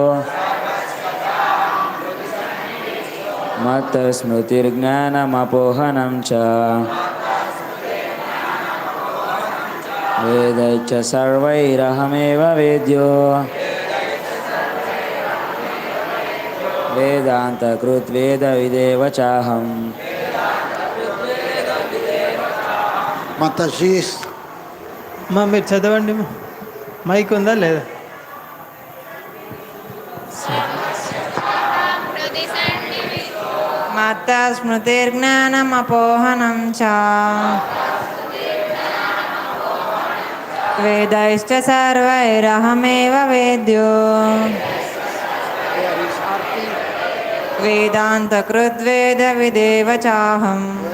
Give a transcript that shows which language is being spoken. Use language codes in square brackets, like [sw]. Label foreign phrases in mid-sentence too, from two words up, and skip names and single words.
[sa] मत्तः स्मृतिर्ज्ञानमपोहनं च वेदैश्च सर्वैरहमेव वेद्यो वेदान्तकृत् वेदविदेव चाहम्. [te] Mataji's అమ్మా మీరు చదవండి, మైక్ ఉందా లేదా? [sa] మత్త స్మృతిర్జ్ఞానమపోహనం చ వేదైశ్చ సర్వైరహమేవ వేద్యో వేదాంతకృద్వేద విదేవ చాహం